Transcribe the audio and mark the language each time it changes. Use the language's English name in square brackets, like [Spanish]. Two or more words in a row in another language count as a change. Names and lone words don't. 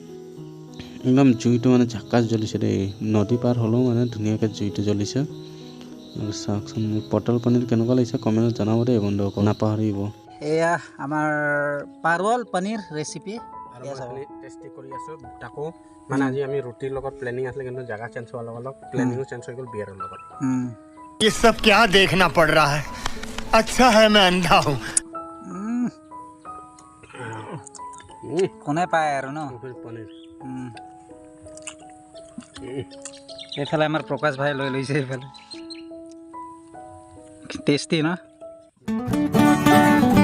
[Assamese] একদম জুইটো মানে ঝাকাচ জ্বলিছে দেই নদী পাৰ হ'লেও মানে ধুনীয়াকৈ জুইটো জ্বলিছে আৰু চাওকচোন পটল পনীৰ কেনেকুৱা লাগিছে কমেণ্টত জনাব দেই বন্ধুসকল নাপাহৰিব এয়া আমাৰ পাৰৱল পনীৰ ৰেচিপি টেষ্টি কৰি আছোঁ তাকো মানে আজি আমি ৰুটিৰ লগত প্লেনিং আছিলে কিন্তু জেগা চেঞ্জ হোৱাৰ লগত প্লেনিঙো চেঞ্জ হৈ গ'ল বিয়াৰৰ লগত [Hindi] ये सब क्या देखना पड़ रहा है अच्छा है मैं अंधा हूँ [Assamese] কোনে পায় আৰু ন পনীৰ এইফালে আমাৰ প্ৰকাশ ভাই লৈ লৈছে এইফালে টেষ্টি ন